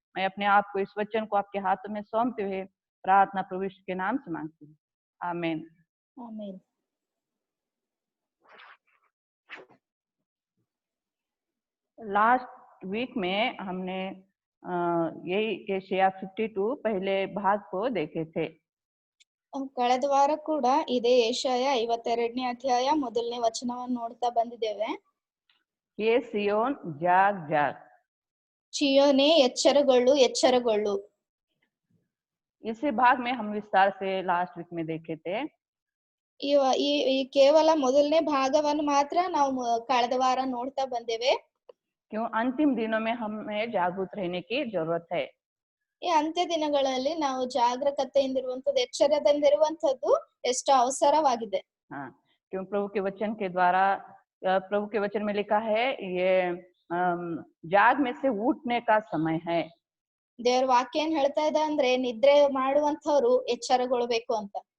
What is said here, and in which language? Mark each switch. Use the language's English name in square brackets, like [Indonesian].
[Hindi] मैं अपने आप को इस वचन को आपके हाथों में सौंपते हुए प्रार्थना प्रभु यीशु के नाम से मांगती हूँ, आमीन। आमीन। लास्ट वीक में हमने यही एशिया 52 पहले भाग को देखे थे। [Kannada] ಕಳೆದ ವಾರ ಕೂಡ ಇದೇ ಏಷಾಯ 52ನೇ ಅಧ್ಯಾಯ ಮೊದಲನೇ ವಚನವನ್ನು ನೋಡ್ತಾ ಬಂದಿದ್ದೇವೆ. [Hindi] ये सियोन जाग जाग, [Kannada] ಚಿಯೋನೇ ಎಚ್ಚರಗೊಳ್ಳು ಎಚ್ಚರಗೊಳ್ಳು. [Hindi] इसी भाग में हम विस्तार से लास्ट वीक में देखे थे। [Kannada] ಈ ಕೇವಲ ಮೊದಲನೇ ಭಾಗವನ್ನು ಮಾತ್ರ ನಾವು ಕಳೆದ ವಾರ ನೋಡ್ತಾ ಬಂದೇವೆ. [Hindi] क्यों अंतिम दिनों में हमें जागरूक रहने की जरूरत है। [Kannada] ಈ ಅಂತ್ಯ ದಿನಗಳಲ್ಲಿ ನಾವು ಜಾಗರೂಕತೆಯಿಂದಿರುವಂತದ್ದು, ಎಚ್ಚರದಿಂದಿರುವಂತದ್ದು ಎಷ್ಟು ಅವಸರವಾಗಿದೆ. [Hindi] हाँ, क्यों प्रभु के वचन के द्वारा, प्रभु के वचन में लिखा है ये जाग में से उठने का समय है। [Kannada] ದೇವ್ರ ವಾಕ್ಯ ಏನ್ ಹೇಳ್ತಾ ಇದೆ ಅಂದ್ರೆ ನಿದ್ರೆ ಮಾಡುವಂತವ್ರು ಎಚ್ಚರಗೊಳ್ಬೇಕು ಅಂತ.